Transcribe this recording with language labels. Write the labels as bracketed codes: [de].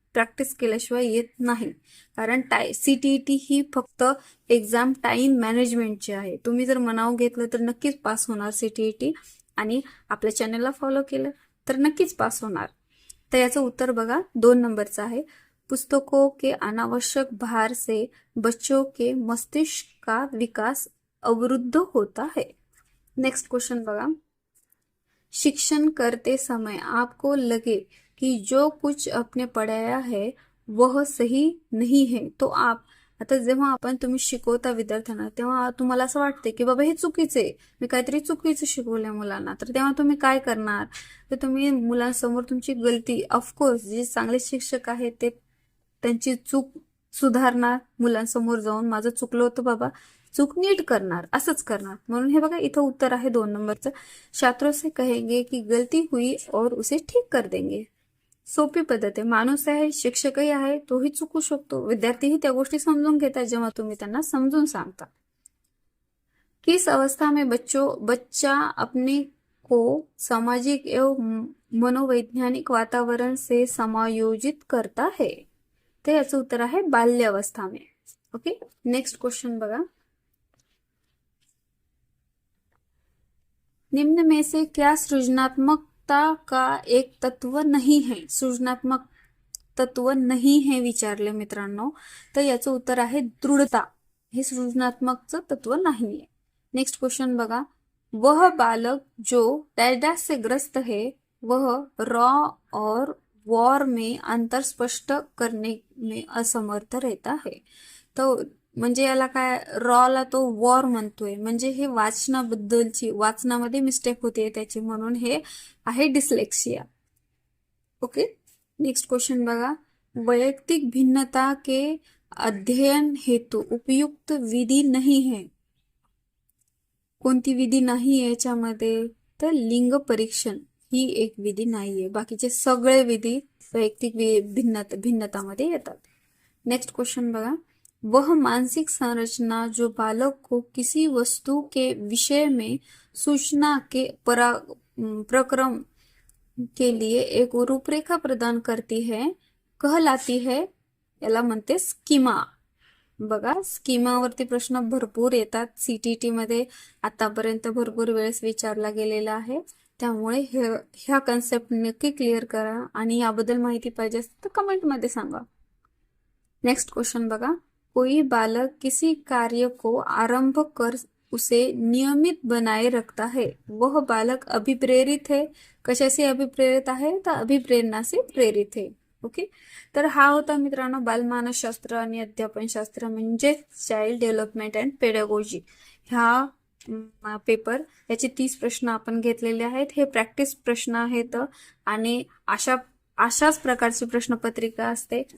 [mr] Practice केल्याशिवाय येत नाही. कारण सीटीईटी ही फक्त एक्झाम टाइम मॅनेजमेंटची आहे. तुम्ही जर मनाव घेतलं तर नक्कीच पास होणार सीटीईटी आणि आपल्या चॅनलला फॉलो केलं तर नक्कीच पास होणार. तर याचं उत्तर बघा 2 नंबरचं आहे. [hi] पुस्तकों के अनावश्यक भार से बच्चों के मस्तिष्क का विकास अवरुद्ध होता है. [mr] नेक्स्ट क्वेश्चन बघा, [hi] शिक्षण करते समय आपको लगे कि जो कुछ आपने पढ़ाया है वह सही नहीं है तो आप, [mr] आता जेव्हा तुम्ही शिकवता विद्यार्थ्यांना तेव्हा तुम्हाला असं वाटते की बाबा हे चुकीचे, मी काहीतरी चुकीचं शिकवलंय मुलांना, तर तेव्हा तुम्ही काय करणार? तर तुम्ही मुलांसमोर तुमची गलती, ऑफकोर्स जे चांगले शिक्षक आहेत ते त्यांची चूक सुधारणार, मुलांसमोर जाऊन माझं चुकलं होतं बाबा, चूक नीट करणार, असंच करणार. म्हणून हे बघा इथं उत्तर आहे 2 नंबरचं. [hi] छात्रों से कहेंगे की गलती हुई और उसे ठीक कर देंगे. [mr] सोपी पद्धत आहे. माणूस आहे, शिक्षकही आहे, तोही चुकू शकतो. विद्यार्थीही त्या गोष्टी समजून घेतात जेव्हा तुम्ही त्यांना समजून सांगता. [hi] किस अवस्था में बच्चा अपने को सामाजिक एवं मनोवैज्ञानिक वातावरण से समायोजित करता है? [mr] तर याचं उत्तर आहे बाल्यावस्था में. [hi] ओके, [mr] नेक्स्ट क्वेश्चन बघा, [hi] निम्न में से क्या सृजनात्मकता का एक तत्व नहीं है? सृजनात्मक तत्व नहीं है [mr] विचारले मित्रांनो, तर याचं उत्तर आहे दृढता. हे सृजनात्मकचं तत्व नाहीये. नेक्स्ट क्वेश्चन बघा, [hi] वह बालक जो डैश से ग्रस्त है वह रॉ और वॉर में अंतर स्पष्ट करने में असमर्थ रहता है. [mr] तो म्हणजे याला काय, रॉला तो वॉर म्हणतोय, म्हणजे हे वाचनामध्ये मिस्टेक होते त्याची, म्हणून हे आहे डिस्लेक्सिया. [hi] ओके, [mr] नेक्स्ट क्वेश्चन बघा, [hi] वैयक्तिक भिन्नता के अध्ययन हेतु उपयुक्त विधि नहीं है. [mr] कोणती विधी नाही याच्यामध्ये? तर लिंग परीक्षण ही एक विधी नाहीये. बाकीचे सगळे विधी वैयक्तिक भिन्नतामध्ये येतात. नेक्स्ट क्वेश्चन बघा, [hi] वह मानसिक संरचना जो बालक को किसी वस्तु के विषय में सूचना के प्रक्रम के लिए एक रूपरेखा प्रदान करती है कहलाती है, [mr] याला म्हणते स्कीमा. बघा, स्कीमावरती प्रश्न भरपूर येतात सीटीईटी मध्ये, आतापर्यंत भरपूर वेळेस विचारला गेलेला आहे. त्यामुळे ह्या कन्सेप्ट नक्की क्लिअर करा आणि याबद्दल माहिती पाहिजे असेल तर कमेंट मध्ये सांगा. नेक्स्ट क्वेश्चन बघा, [hi] कोई बालक किसी कार्य को आरंभ कर उसे नियमित बनाए रखता है, वह बालक अभिप्रेरित है. [mr] कशासे अभिप्रेरित आहे? तर [hi] अभिप्रेरणा से प्रेरित है. [mr] ओके, तर हा होता मित्रांनो बालमानसशास्त्र आणि अध्यापनशास्त्र म्हणजे चाइल्ड डेव्हलपमेंट अँड पेडागॉजी ह्या पेपर. याचे 30 प्रश्न आपण घेतलेले आहेत. हे प्रॅक्टिस प्रश्न आहेत आणि अशाच प्रकारची प्रश्नपत्रिका असते.